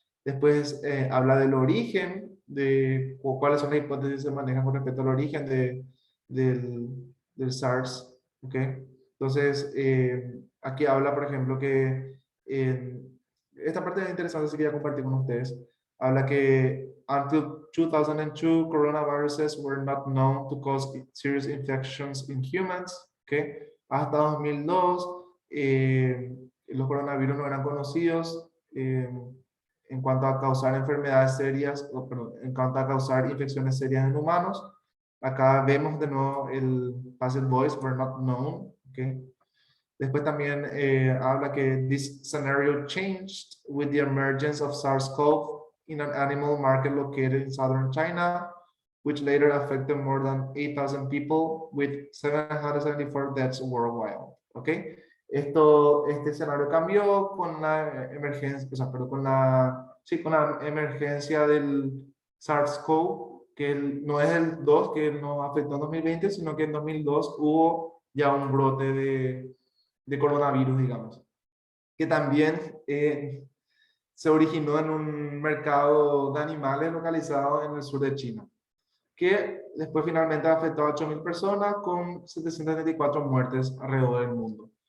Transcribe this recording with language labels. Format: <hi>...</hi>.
<es>Después habla del origen, de cuáles son las hipótesis que se manejan con respecto al origen del SARS. ¿Ok? Entonces, aquí habla, por ejemplo, que esta parte es interesante, así que quería compartir con ustedes. Habla que</es> <en>until 2002, coronaviruses were not known to cause serious infections in humans.</en> <es>¿Okay? Hasta 2002, los coronavirus no eran conocidos en cuanto a causar enfermedades serias, o, perdón, en cuanto a causar infecciones serias en humanos. Acá vemos de nuevo el passive voice,</es> <en>were not known.</en> <es>¿Okay? Después también habla que</es> <en>this scenario changed with the emergence of SARS-CoV in an animal market located in southern China, which later affected more than 8,000 people with 774 deaths worldwide.</en> <es>¿Ok? Este escenario cambió con la emergencia, o sea, perdón, con la emergencia del SARS-CoV, que no es el 2 que nos afectó en 2020, sino que en 2002 hubo ya un brote de coronavirus, digamos, que también se originó en un mercado de animales localizado en el sur de China, que después finalmente afectó a 8,000 personas con 734 muertes alrededor del mundo.</es>